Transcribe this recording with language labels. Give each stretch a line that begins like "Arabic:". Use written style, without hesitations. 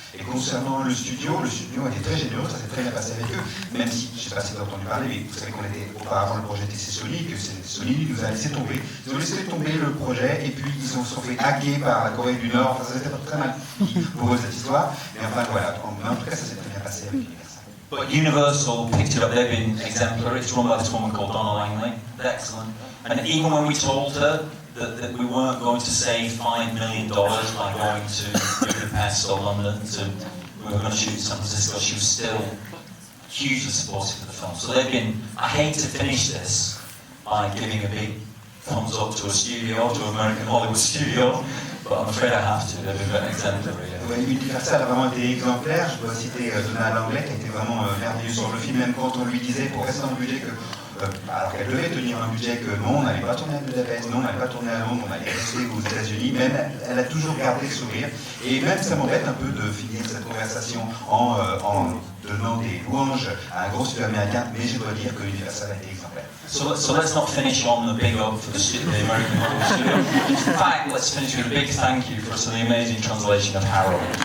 French: Et concernant le studio était très généreux, ça s'est très bien passé avec eux, même si, je ne sais pas si vous avez entendu parler, mais vous savez auparavant le projet était Sony, que Sony nous a laissé tomber. Ils ont laissé tomber le projet, et puis ils se sont fait hacker par la Corée du Nord. Enfin, ça s'était très mal pour eux cette histoire, mais enfin voilà, en tout cas ça s'est très bien passé avec Universal.
English: But Universal picked it up, they've been exemplary. It's run by this woman called Donna Langley. Excellent. And even when we told her that we weren't going to save $5 million by going to Budapest or London, we were going to shoot in San Francisco, she was still hugely supportive of the film. So they've been, I hate to finish this by giving a big thumbs up to a studio, to American Hollywood studio, but I'm afraid I have to, they've been exemplary.
French: Universal a vraiment été exemplaire. Je dois citer Donna Langley qui a été vraiment merveilleuse sur le film, même quand on lui disait pour rester dans le budget que alors qu'elle devait tenir un budget que non, on n'allait pas tourner à Budapest, non, on n'allait pas tourner à Londres, on allait rester aux États-Unis. Même elle a toujours gardé le sourire. Et même ça m'embête un peu de finir cette conversation en donnant des louanges à un gros studio américain, mais je dois dire que Universal a été exemplaire.
English: So let's not finish on the big up for the American Hollywood studio. In fact, let's finish with a big thank you for the amazing translation of Harold.